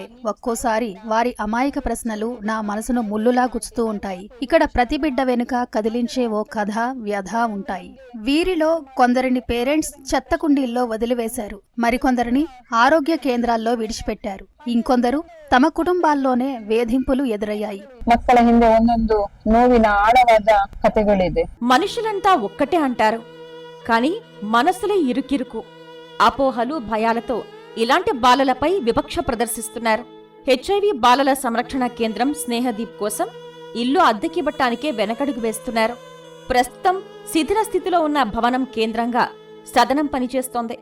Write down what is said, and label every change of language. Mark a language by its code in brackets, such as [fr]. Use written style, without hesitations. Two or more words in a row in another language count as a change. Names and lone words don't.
[te] ఒక్కోసారి వారి అమాయక ప్రశ్నలు నా మనసును ముల్లులా గుచ్చుతూ ఉంటాయి. ఇక్కడ ప్రతి బిడ్డ వెనుక కదిలించే ఓ కథ, వ్యధ ఉంటాయి. వీరిలో కొందరిని పేరెంట్స్ చెత్త కుండీల్లో వదిలివేశారు. మరికొందరిని ఆరోగ్య కేంద్రాల్లో విడిచిపెట్టారు. ఇంకొందరు తమ కుటుంబాల్లోనే వేధింపులు ఎదురయ్యాయి. [kn] మక్కల ಹಿಂದೆ ಒಂದೊಂದು ನೋವಿನ ಆಳವಾದ ಕಥೆಗಳಿದೆ. [te] మనుషులంతా ఒక్కటే అంటారు, కాని మనసులే ఇరుకిరుకు. అపోహలు, భయాలతో ఇలాంటి బాలలపై వివక్ష ప్రదర్శిస్తున్నారు. హెచ్ఐవి బాలల సంరక్షణ కేంద్రం స్నేహదీప్ కోసం ఇల్లు అద్దెకివ్వటానికే వెనకడుగు వేస్తున్నారు. ప్రస్తుతం శిథిల స్థితిలో ఉన్న భవనం కేంద్రంగా సదనం పనిచేస్తోంది.